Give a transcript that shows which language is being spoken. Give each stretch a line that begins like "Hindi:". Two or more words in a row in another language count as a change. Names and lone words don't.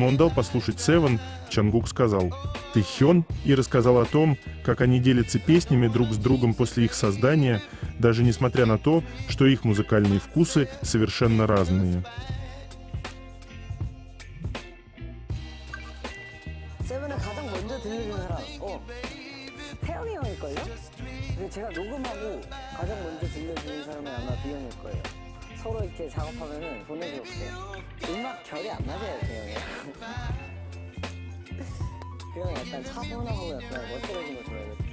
Russian: он дал послушать Seven, Чонгук сказал «Тэхён» и рассказал о том, как они делятся песнями друг с другом после их создания, даже несмотря на то, что их музыкальные вкусы совершенно разные.
Korean: 세븐을 가장 먼저 들려준 사람, 태영이 형일걸요? 근데 제가 녹음하고 가장 먼저 들려주는 사람은 아마 비영일 거예요. 서로 이렇게 작업하면은 보내줬어요. 음악 결이 안 맞아요, 태영이랑. 그 형이 약간 차분하고 약간 멋들어진 거 좋아해요.